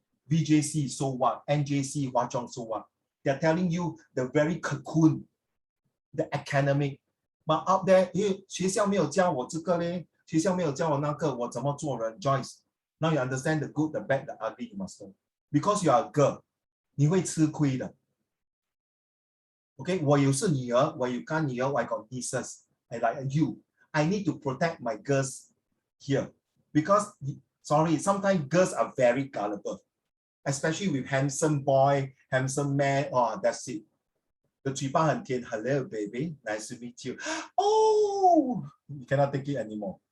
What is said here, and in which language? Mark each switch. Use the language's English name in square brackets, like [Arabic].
[English] VJC, so what? NJC, Hwa Chong, so what? They're telling you the very cocoon, the academic. [Chinese] But out there, 学校没有教我这个嘞，学校没有教我那个，我怎么做人 ？Joyce, [English] now you understand the good, the bad, the ugly, you must know. Because you are a girl, [Chinese] 你会吃亏的。 Okay, 我有是女儿，我有干女儿 [English] I got nieces. I like you. I need to protect my girls here. Because, sorry, sometimes girls are very gullible. Especially with handsome boy, handsome man, oh, that's it. The [Chinese] 嘴巴很甜, [English] hello baby, nice to meet you. Oh, you cannot take it anymore.